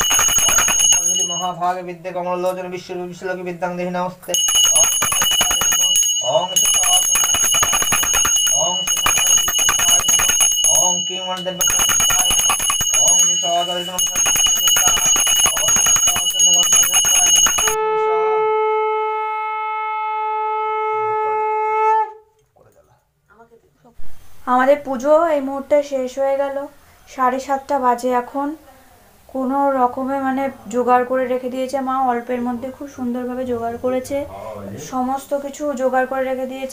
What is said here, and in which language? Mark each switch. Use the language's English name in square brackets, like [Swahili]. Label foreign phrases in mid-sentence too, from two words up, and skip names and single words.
[Sanskrit] सरस्वती महाभागे विद्ये कमललोचन विश्वलोकी विद्यां देहि नमस्ते। ओं ओं क्लीं वरदेवताय नमः। ओं शिवाय नमः। [Bangla] আমাদের পুজো এই মুহূর্তে শেষ হয়ে গেল। 7:30 বাজে এখন। কোনো রকমে জোগাড় করে রেখে দিয়েছে মা, অল্পের মধ্যে খুব সুন্দরভাবে জোগাড় করেছে, সমস্ত কিছু জোগাড় করে রেখে দিয়েছে।